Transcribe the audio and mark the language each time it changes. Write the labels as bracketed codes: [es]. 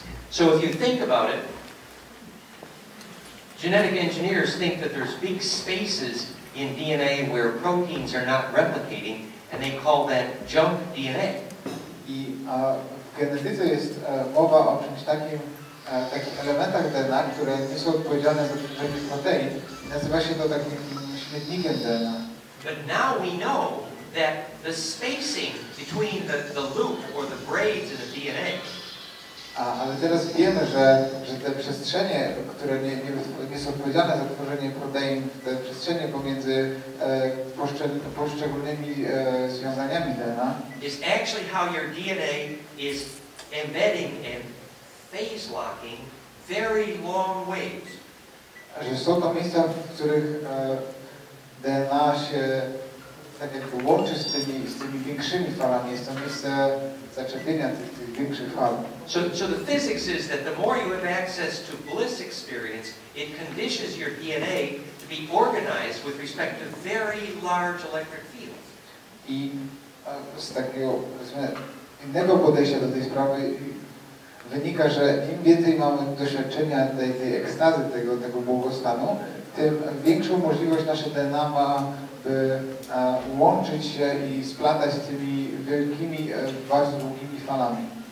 [en] So if you think about it, genetic engineers think that there's big spaces in DNA where proteins are not replicating, and they call that junk DNA. [pl] I w genetyce jest mowa o czymś takich elementach DNA, które nie są odpowiedzialne za tworzenie protein. Nazywa się to takim śmietnikiem DNA. [en] But now we know that the spacing between the loop or the braids in the DNA. [pl] Ale teraz wiemy, że te przestrzenie, które nie są odpowiedzialne za tworzenie protein, te przestrzenie pomiędzy poszczególnymi związaniami DNA [en] is actually how your DNA is embedding and phase locking very long ways. [pl] że są to miejsca, w których DNA się tak jakby łączy z tymi większymi falami. Jest to miejsce zaczepienia tych większych fal. [en] So the physics is that the more you have access to bliss experience, it conditions your DNA to be organized with respect to very large electric fields. [pl] I z takiego innego podejścia do tej sprawy wynika, że im więcej mamy doświadczenia tej ekstazy, tego błogostanu, tym większą możliwość nasze DNA ma, by łączyć się i splatać z tymi wielkimi, bardzo długimi falami.